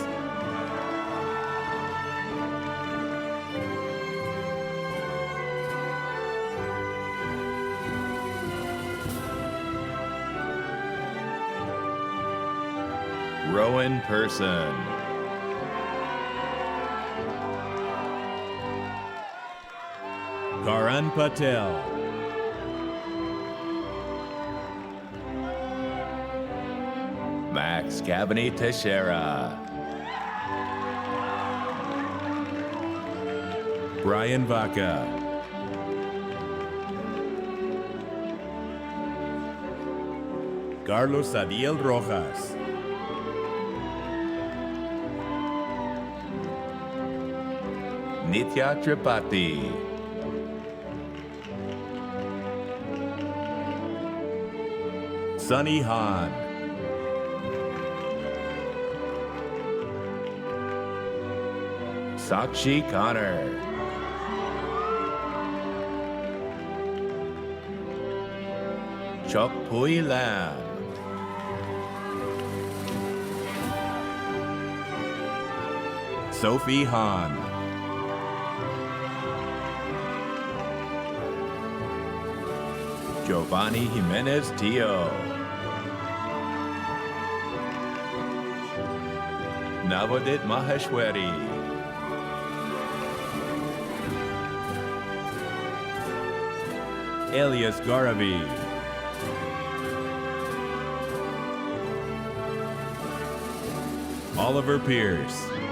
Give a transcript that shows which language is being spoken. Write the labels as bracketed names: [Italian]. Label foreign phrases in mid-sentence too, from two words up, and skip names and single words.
[English] Rowan Person. Karan Patel. Max Cabany Teixeira. Brian Vaca. Carlos Adiel Rojas. Nitya Tripathi. Sunny Han. Sakshi Connor. Chok Pui Lam. Sophie Han. Giovanni Jimenez Tio. Navodit Maheshwari. Elias Garavi. Oliver Pierce.